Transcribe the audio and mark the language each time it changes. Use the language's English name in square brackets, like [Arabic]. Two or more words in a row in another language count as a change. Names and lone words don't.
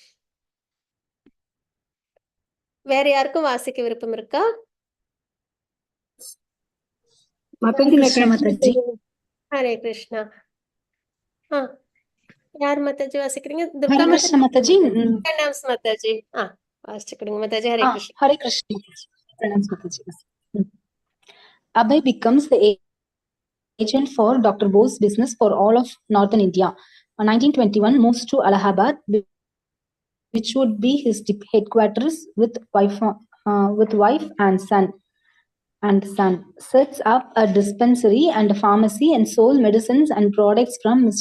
[Tamil] வேற யாருக்கும் வாசிக்க விருப்பம் இருக்கா? ஹரே கிருஷ்ணா. யார் மாதாஜி வாசிக்கிறீங்க? துர்கா மாதாஜி. [Hindi] प्रणाम माताजी. [Tamil] வாசிச்சுக்கிடுங்க மாதாஜி. ஹரே கிருஷ்ணா. [Hindi] हरे कृष्ण. प्रणाम माताजी. [English] Abhay becomes the agent for Dr. Bose business for all of northern India. In 1921, moves to Allahabad, which would be his headquarters with wife and son. Sets up a dispensary and a pharmacy and sold medicines and products from Mr.